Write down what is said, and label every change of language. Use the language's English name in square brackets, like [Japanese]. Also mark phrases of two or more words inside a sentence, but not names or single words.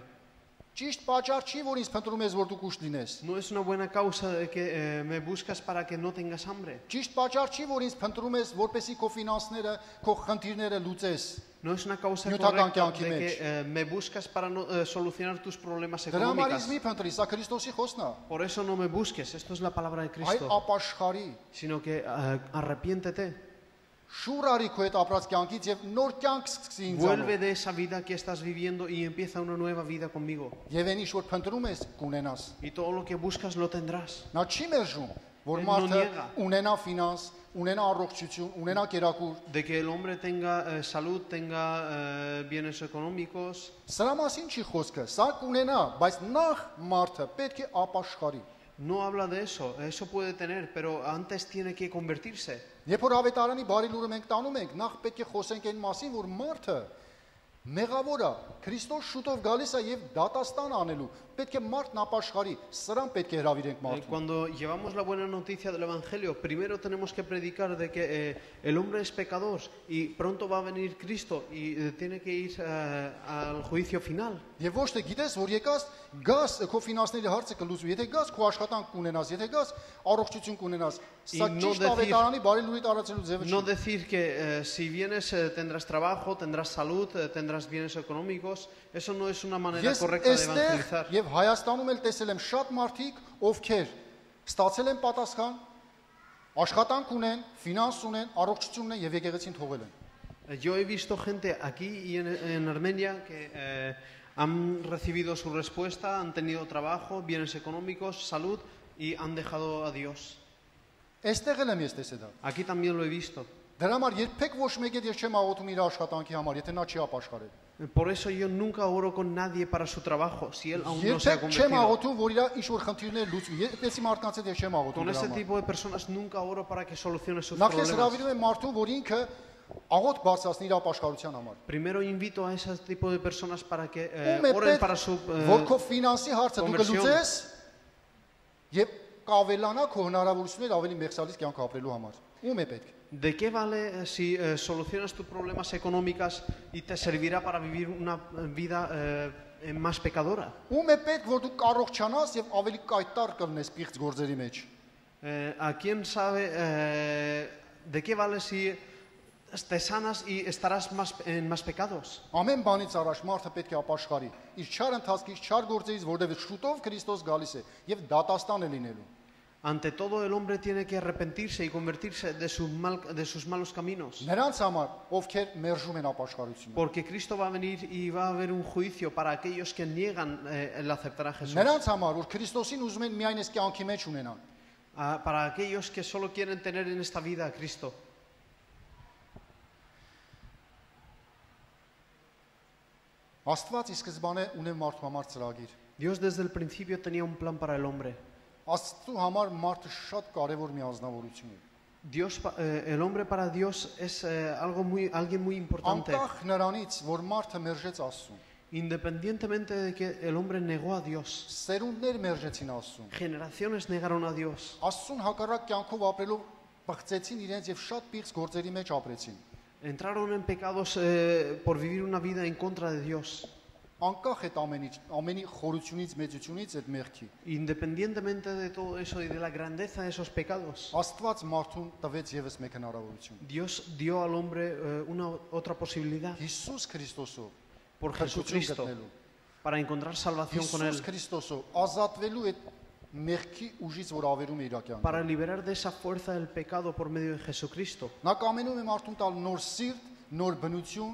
[Armenian] Ճիշտ պատճառ չի, որ ինձ փնտրում ես, որ դու կուշտ լինես։ [Spanish] No es una buena causa de que me buscas para que no tengas hambre. [Armenian] Ճիշտ պատճառ չի, որ ինձ փնտրում ես, որպեսզի քո ֆինանսները, քո խնդիրները լուծես։ [Spanish] No es una causa [Armenian] Նյութական [Spanish] correcta [Armenian] կյանքի [Spanish] de [Armenian] մեջ։ [Spanish] que me buscas para solucionar tus problemas [Armenian] Դրա համար [Spanish] económicos. [Armenian] ինձ մի փնտրի, սա Քրիստոսի խոսքն է։ [Spanish] Por eso no me busques, esto es la palabra de [Armenian] Այ [Spanish] Cristo, [Armenian] ապաշխարի, [Spanish] sino que arrepiéntete. [Armenian] շուռ արի քո այդ ապրած կյանքից եւ նոր կյանք սկսի ինձանով։ [Spanish] Vuelve de esa vida que estás viviendo y empieza una nueva vida conmigo. [Armenian] Եվ այն ինչ որ փնտրում ես, կունենաս։ [Spanish] Y todo lo que buscas lo tendrás. [Armenian] Նա չի մերժում, որ [Spanish] Էլ [Armenian] մարդը [Spanish] no niega։ [Armenian] ունենա ֆինանս, ունենա առողջություն, ունենա կերակուր։ [Spanish] De que el hombre tenga salud, tenga bienes económicos. [Armenian] Սրա մասին չի խոսքը, սա կունենա, բայց նախ մարդը պետք է ապաշխարի։ [Spanish] No habla de eso, eso puede tener, pero antes tiene que convertirse. [Armenian] Երբ որ ավետարանի բարի լուրը մենք տանում ենք, նախ պետք է խոսենք այն մասին, որ մարդը մեղավոր է, Քրիստոս շուտով գալիս է եւ դատաստան անելու։ Պետք է մարդն ապաշխարի, սրան պետք է հravirենք մարդուն։ [Spanish] Cuando llevamos la buena noticia del Evangelio, primero tenemos que predicar de que el hombre es pecador y pronto va a venir Cristo y tiene que ir al juicio final. [Armenian] Եվ ոչ թե գիտես, որ եկած գաս քո ֆինանսների հարցը կլուծվի, եթե գաս քո աշխատանք կունենաս, եթե գաս առողջություն կունենաս։ Սա ճիշտ ավետարանի բարի լուրի տարածելու ձևը [Spanish] No [Armenian] չի։ [Spanish] decir que si vienes tendrás trabajo, tendrás salud, tendrás bienes económicos, eso no es una manera [Armenian] Ես [Spanish] correcta de [Armenian] այստեղ [Spanish] evangelizar. [Armenian] եւ Հայաստանում էլ տեսել եմ շատ մարդիկ, ովքեր ստացել են պատասխան, աշխատանք ունեն, ֆինանս ունեն, առողջություն ունեն եւ եկեղեցին թողել են։ [Spanish] Yo he visto gente aquí y en Armenia que han recibido su respuesta, han tenido trabajo, bienes económicos, salud y han dejado a Dios. [Armenian] Այստեղ էլ եմ ես տեսել դա։ [Spanish] Aquí también lo he visto. [Armenian] Դրա համար երբեք ոչ մեկը ես չեմ աղոթում իր աշխատանքի համար, եթե նա չի ապաշխարել։ [Spanish] Por eso yo nunca oro con nadie para su trabajo, si él aún no se ha [Armenian] Երբեք չեմ [Spanish] convertido. [Armenian] աղոթում, որ իր ինչ որ խնդիրներ լուծվի։ Այդպեսի մարդկանց հետ ես չեմ աղոթում [Spanish] Con [Armenian] դրա [Spanish] ese [Armenian] համար։ [Spanish] tipo de personas nunca oro para que solucione sus [Armenian] Նախ ես [Spanish] problemas. [Armenian] հravirում եմ մարդուն, որ ինքը աղոթ բարձրացնի իր ապաշխարության համար։ [Spanish] Primero invito a ese tipo de personas para que [Armenian] Ում է [Spanish] oren [Armenian] պետք, [Spanish] para su [Armenian] որ քո ֆինանսի հարցը դու [Spanish] conversión. [Armenian] կլուծես եւ կավելանա քո հնարավորությունները ավելի մեղսալից կյանք ապրելու համար։ Ում է պետք։ [Spanish] ¿De qué vale si solucionas tus problemas económicos y te servirá para vivir una vida más pecadora? [Armenian] Ում է պետք, որ դու կառողջանաս եւ ավելի կայտար կլնես պիղծ գործերի մեջ։ [Spanish] ¿A quién sabe de qué vale si te sanas y estarás en más pecados? [Armenian] Ամեն բանից առաջ մարդը պետք է ապաշխարի։ Իր չար ընթացքից, չար գործերից, որովհետեւ շուտով Քրիստոս գալիս է եւ դատաստան է լինելու։ [Spanish] Ante todo el hombre tiene que arrepentirse y convertirse de sus malos caminos. [Armenian] Նրանց համար, ովքեր մերժում են ապաշխարությունը։ [Spanish] Porque Cristo va a venir y va a haber un juicio para aquellos que niegan el aceptar a Jesús. [Armenian] Նրանց համար, որ Քրիստոսին ուզում են միայն այս կյանքի մեջ ունենան։ [Spanish] Para aquellos que solo quieren tener en esta vida a Cristo. [Armenian] Աստված ի սկզբանե ունեն մարդու համար ծրագիր։ [Spanish] Dios desde el principio tenía un plan para el hombre. [Armenian] Աստծու համար մարդը շատ կարևոր մի ազնվորություն է։ [Spanish] El hombre para Dios es alguien muy importante. [Armenian] Անկախ նրանից, որ մարդը մերժեց Աստծուն։ [Spanish] Independientemente de que el hombre negó a Dios, [Armenian] Սերունդներ մերժեցին Աստծուն։ [Spanish] generaciones negaron a Dios. [Armenian] Աստծուն հակառակ կյանքով ապրելու բղծեցին իրենց եւ շատ պիղծ գործերի մեջ ապրեցին։ [Spanish] Entraron en pecados por vivir una vida en contra de Dios. [Armenian] Անկախ այդ ամենի խորությունից, մեծությունից այդ մեղքի։ [Spanish] Independientemente de todo eso y de la grandeza de esos pecados, [Armenian] Աստված մարդուն տվեց եւս մեկ հնարավորություն։ [Spanish] Dios dio al hombre una otra posibilidad [Armenian] Հիսուս Քրիստոսով [Spanish] por Jesucristo para encontrar salvación con [Armenian] Հիսուս [Spanish] él, [Armenian] Քրիստոսով ազատվելու այդ մեղքի ուժից, որ ավերում է իր կյանքը։ [Spanish] para liberar de esa fuerza del pecado por medio de Jesucristo. [Armenian] Նա կամենում է մարդուն տալ նոր սիրտ, նոր բնություն,